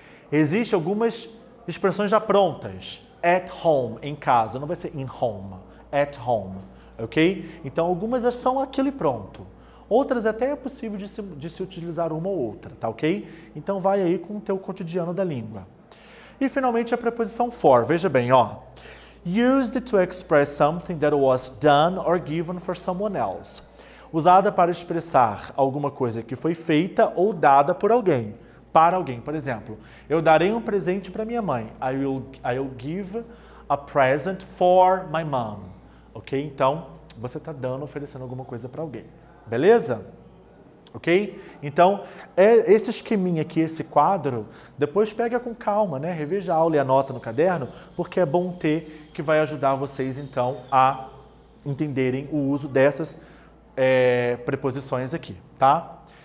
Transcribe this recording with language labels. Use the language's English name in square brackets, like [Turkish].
[Portuguese] Existem algumas expressões já prontas. At home, em casa, não vai ser in home, at home, ok? Então, algumas são aquilo e pronto. Outras até é possível de se utilizar uma ou outra, tá ok? Então, vai aí com o teu cotidiano da língua. E, finalmente, a preposição for. Veja bem, ó. [English] Used to express something that was done or given for someone else. [Portuguese] Usada para expressar alguma coisa que foi feita ou dada por alguém. Para alguém, por exemplo, eu darei um presente para minha mãe. [English] I will give a present for my mom. [Portuguese] Ok? Então, você está oferecendo alguma coisa para alguém. Beleza? Ok? Então, esse esqueminha aqui, esse quadro, depois pega com calma, né? Reveja a aula e anota no caderno, porque é bom ter, que vai ajudar vocês, então, a entenderem o uso dessas preposições aqui, tá?